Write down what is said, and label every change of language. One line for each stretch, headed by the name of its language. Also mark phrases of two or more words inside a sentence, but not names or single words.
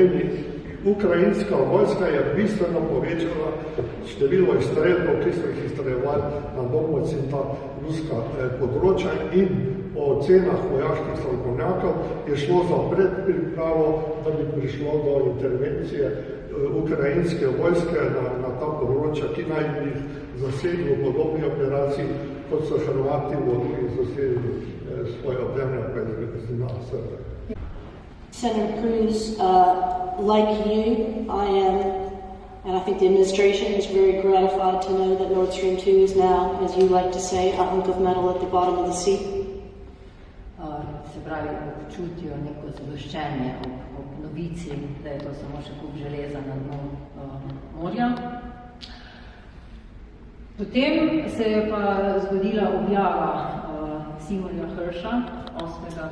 Slovenian: pomeni Ukrajinska vojska je bistveno povečala število izstrelkov, ki so jih izstreljevali na Domovci in ta ruska področja, in po ocenah vojaških strokovnjakov je šlo za predpripravo, da bi prišlo do intervencije ukrajinske vojske na ta področja, ki naj bi jih zasedli v podobni operaciji, kot so Hrvati zasedli svoje ozemlje, pa je znala Srbe.
English: Senator Cruz, like you, I am, and I think the administration is very gratified to know that Nord Stream 2 is now, as you like to say, a hunk of metal at the bottom of the sea.
Slovenian: Se pravi, občutijo neko zadoščenje ob novici, da je to samo še kup železa na dnu morja. Potem se je pa zgodila objava Seymoura Hersha 8.